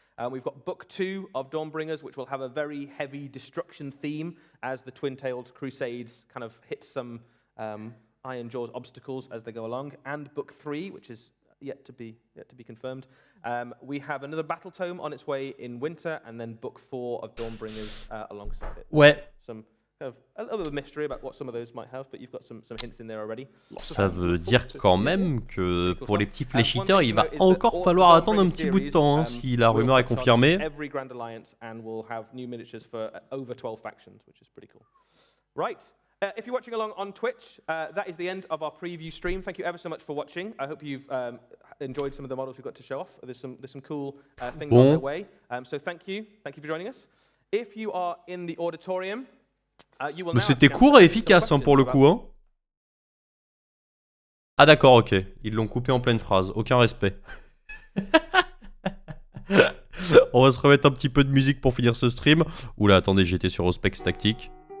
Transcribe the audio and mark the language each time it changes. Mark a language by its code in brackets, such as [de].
[en] We've got Book 2 of Dawnbringers, which will have a very heavy destruction theme as the Twin-Tailed Crusades kind of hit some Iron Jaws obstacles as they go along. And Book 3, which is yet to be confirmed. We have another battle tome on its way in winter, and then Book 4 of Dawnbringers alongside it. [fr] Ouais. [en] Some kind of a little bit of mystery about what some of those might have, but you've got some hints in there already. [fr] Ça veut dire quand même que pour les petits fléchiteurs, il va encore falloir attendre un petit bout de temps hein, si la rumeur est confirmée. [en] Every Grand Alliance and we'll have new miniatures for over 12 factions, which is pretty cool. Right. If you're watching along on Twitch, that is the end of our preview stream. Thank you ever so much for watching. I hope you've enjoyed some of the models we've got to show off. There's some cool things on their way. So thank you for joining us. If you are in the auditorium, [fr] mais c'était court et efficace hein, pour le coup. Hein. Ah d'accord, ok. Ils l'ont coupé en pleine phrase. Aucun respect. On va se remettre un petit peu de musique pour finir ce stream. Oula, attendez, j'étais sur Auspex Tactique.